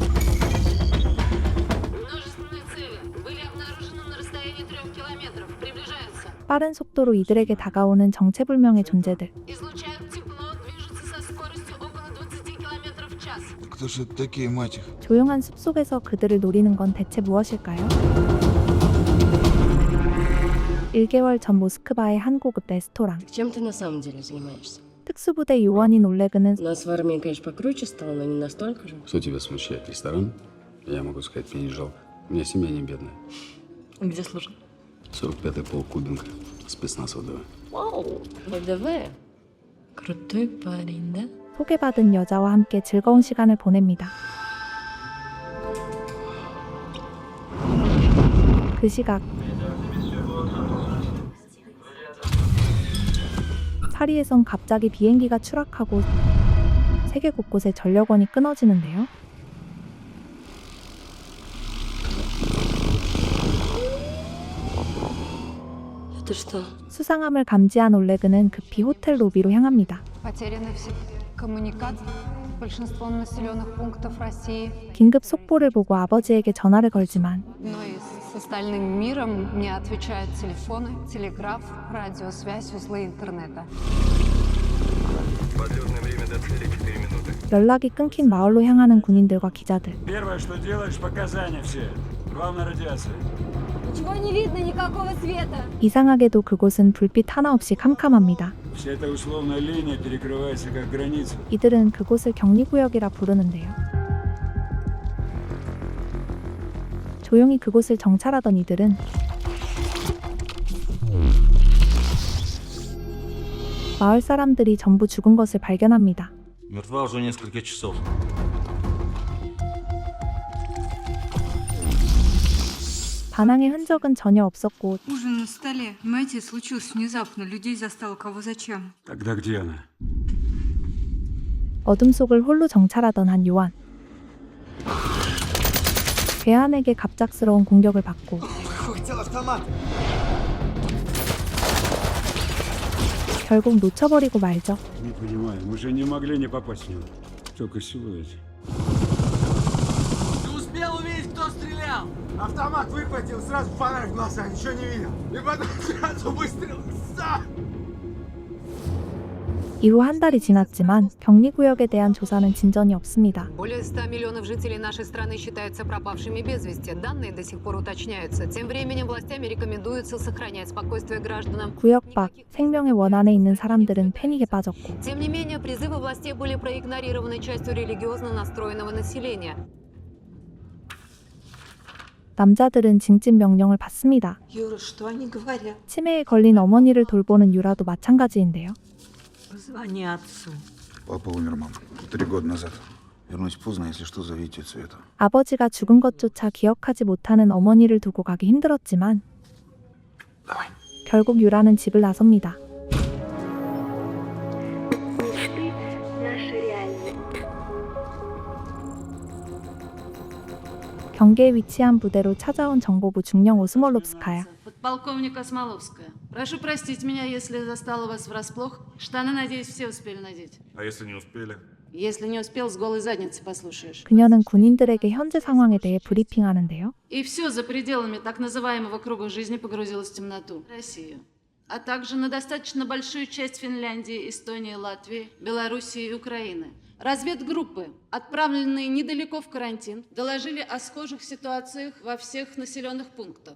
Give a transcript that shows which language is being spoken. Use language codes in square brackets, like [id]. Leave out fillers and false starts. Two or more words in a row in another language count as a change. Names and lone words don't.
[ko] 빠른 속도로 이들에게 다가오는 정체불명의 존재들. 조용한 숲속에서 그들을 노리는 건 대체 무엇일까요? 1개월 전 모스크바의 한 고급 레스토랑. [ru] Чем ты на самом деле занимаешься? [ko] 특수부대 요원인 올레그는 [ru] У нас в армии, конечно, покруче стало, но не настолько же. Что тебя смущает? Ресторан? Я могу сказать, мне не жалко. У меня семья не бедная. Где служил? 45-й полк Кубинка. Спецназ ВДВ. Вау, ВДВ. Крутой парень, да? [ko] 소개받은 여자와 함께 즐거운 시간을 보냅니다. 그 시각 파리에선 갑자기 비행기가 추락하고 세계 곳곳에 전력원이 끊어지는데요. [ru] Это что? [ko] 수상함을 감지한 올레그는 급히 호텔 로비로 향합니다. [ru] Потеряны все коммуникации с большинством населенных пунктов России. [ko] 긴급 속보를 보고 а버지에게 전화를 걸지만 [ru] Но и с остальным миром не отвечают телефоны, телеграф, радиосвязь, узлы интернета. [ko] 연락이 끊긴 마을로 향하는 군인들과 기자들. [ru] Первое, что делаешь, показания все. Главное радиация. Ничего не видно, никакого света. [ko] 이상하게도 그곳은 불빛 하나 없이 캄캄합니다. [ru] Вся эта условная линия перекрывается как граница. [ko] 이들은 그곳을 격리구역이라 부르는데요. 조용히 그곳을 정찰하던 이들은 마을 사람들이 전부 죽은 것을 발견합니다. [ru] Мертва уже несколько часов. [ko] 반항의 흔적은 전혀 없었고 [ru] Ужин на столе. Понимаете, случилось внезапно. Людей застало кого зачем. Тогда где она? [ko] 어둠 속을 홀로 정찰하던 한 요한. 괴한에게 갑작스러운 공격을 받고 결국 놓쳐버리고 말죠. [ru] Не понимаю, мы же не могли не попасть в него. Только сегодня. Ты успел увидеть, кто стрелял? Автомат выхватил, сразу фонарь в глаза, ничего не видел. И потом сразу выстрел. [ko] 이후 한 달이 지났지만 격리구역에 대한 조사는 진전이 없습니다. [ru] Более 100 миллионов жителей нашей страны считаются пропавшими без вести. Данные до сих пор уточняются. Тем временем властями рекомендуется сохранять спокойствие гражданам. [ko] 구역 밖 생명의 원안에 있는 사람들은 패닉에 빠졌고 [ru] Тем не менее, призывы властей были проигнорированы частью религиозно настроенного населения. [ko] 남자들은 징집 명령을 받습니다. [ru] Юра, что они говорят? [ko] 치매에 걸린 어머니를 돌보는 유라도 마찬가지인데요. [ru] Позвони отцу. Папа умер, мама. 3 года назад. Вернусь поздно, если что, зовите Свету. [ko] 아버지가 죽은 것조차 기억하지 못하는 어머니를 두고 가기 힘들었지만 [ru] Давай. [ko] 결국 유라는 집을 나섭니다. 경계에 위치한 부대로 찾아온 정보부 중령 오스몰롭스카야. [ru] Подполковник Осмоловская. Прошу простить меня, если застала вас врасплох. Штаны, надеюсь, все успели надеть. А если не успели? Если не успел, с голой задницы послушаешь. [ko] 그녀는 군인들에게 현재 상황에 대해 브리핑하는데요. [ru] И все за пределами так называемого круга жизни погрузилось в темноту. Россию. А также на достаточно большую часть Финляндии, Эстонии, Латвии, Белоруссии и Украины. Разведгруппы, отправленные недалеко в карантин, доложили о схожих ситуациях во всех населенных пунктах.